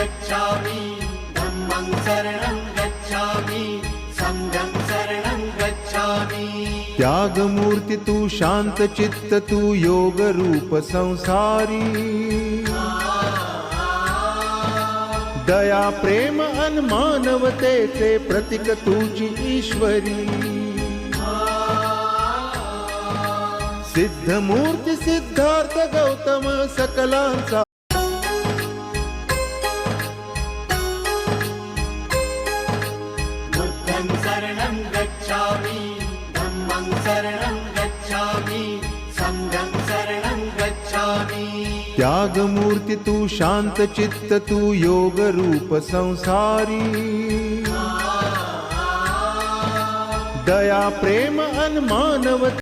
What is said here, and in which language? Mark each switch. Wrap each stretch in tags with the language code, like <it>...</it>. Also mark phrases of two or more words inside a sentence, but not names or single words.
<pi>गच्छामि धम्मं शरणं गच्छामि संघं शरणं गच्छामि।</pi> <mr>त्यागमूर्ती तू शांत चित्त तू योग रूप संसारी, दया प्रेम अन मानवतेचे प्रतीक तुझी ईश्वरी। सिद्ध मूर्ती सिद्धार्थ गौतम सकलांचा</mr> <pi>बुद्धं शरणं गच्छामि धम्मं शरणं गच्छामि संघं शरणं गच्छामि।</pi> <mr>त्यागमूर्ती तू शांत चित्त तू योग रूप संसारी, दया प्रेम अन मानव</mr>